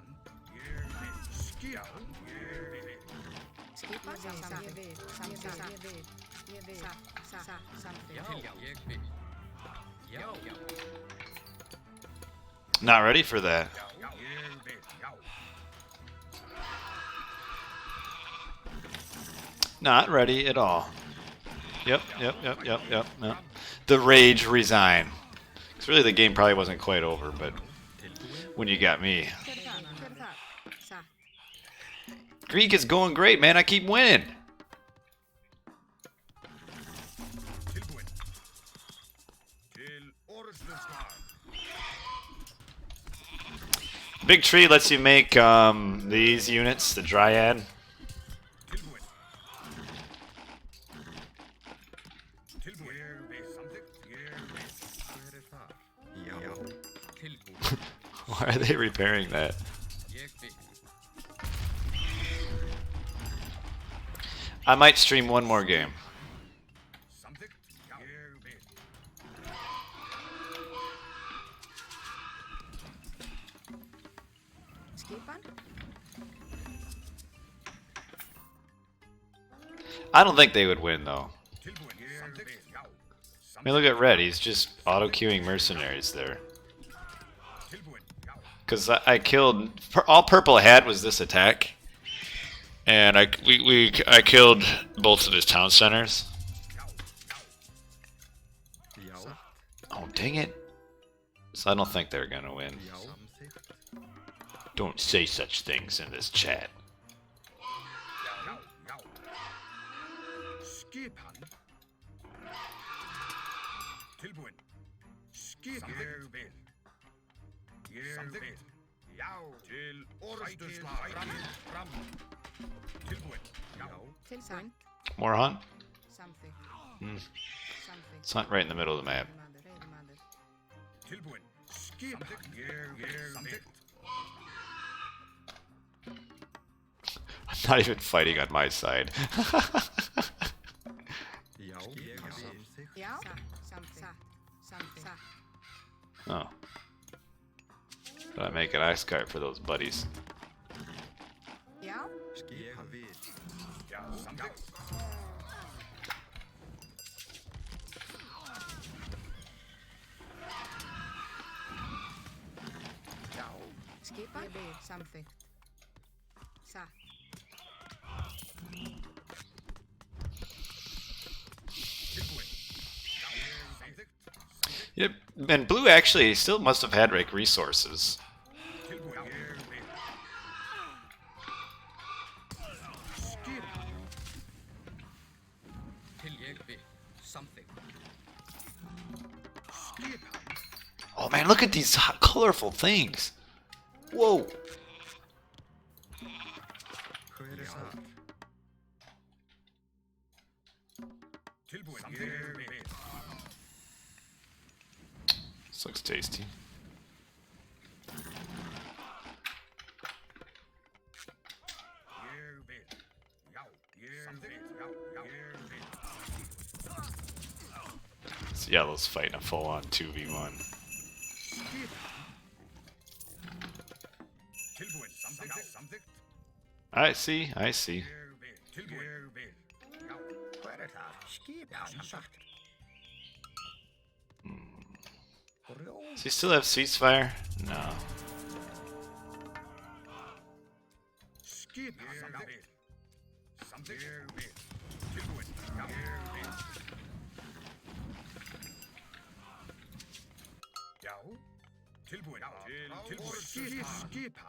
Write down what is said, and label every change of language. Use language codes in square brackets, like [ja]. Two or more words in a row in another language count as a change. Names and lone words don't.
[is] Skipan. Skipan. Ég vil. Samþykkt. Ég vil. Ég vil. Samþykkt. Já, ég vil. Já. [en] Not ready for that. Not ready at all. Yep. No. The rage resign. It's really the game probably wasn't quite over, but when you got me. [is] Hver er það? Satt. [en] Greek is going great, man. I keep winning. [is] Tilbúin. Til orðuslag. [en] Big tree lets you make these units, the Dryad. [is] Tilbúin. Tilbúin. Samþykkt. Hver er það? Já. Tilbúin. [en] Why are they repairing that? [is] Ég vil. [en] I might stream one more game. [is] Samþykkt. Ég vil. Skipan. [en] I don't think they would win, though. [is] Tilbúin. Samþykkt. Já. [en] I mean, look at Red. He's just auto-queuing mercenaries there. [is] Tilbúin. Já. [en] Because I killed... All Purple had was this attack. And I killed both of his town centers. [is] Já. [en] Oh, dang it. So I don't think they're going to win. [is] Já. Samþykkt. [en] Don't say such things in this chat. [is] Já. Skipan. Tilbúin. Skipan. Ég vil. Ég vil. Já, til orðstuslag. Fram. Tilbúin. Já. Tilbúin. [en] More hunt? [is] Samþykkt. Hmm. Samþykkt. [en] It's hunt right in the middle of the map. [is] Veiðimaður. Tilbúin. Skipan. Ég samþykkt. [en] I'm not even fighting on my side. [is] Já, ég samþykkt. Já. Samþykkt. Samþykkt. Oh. [en] Did I make an ice cart for those buddies? [is] Já. Skipan við. Já, samþykkt. Já. Skipan. Ég vil. Samþykkt. Satt. Tilbúin. Já, ég samþykkt. [en] Yep. And blue actually still must have had like resources. [is] Tilbúin. Ég vil. Skipan. Til ég vil. Samþykkt. Skipan. [en] Oh man, look at these colorful things. Whoa. [is] Hver þar? Tilbúin. Ég vil. [en] This looks tasty. [is] Ég vil. Já, ég vil. Já, ég vil. [en] This yellow's fighting a full-on 2v1. [is] Tilbúin. Samþykkt. Samþykkt. [en] I see, I see. [is] Ég vil. Tilbúin. Ég vil. Já. Hver þar? Skipan. Samþykkt. [en] Does he still have ceasefire? No. [is] Skipan. Samþykkt. Samþykkt. Ég vil. Tilbúin. Já. Ég vil. Já. Tilbúin. Tilbúin. Skipan.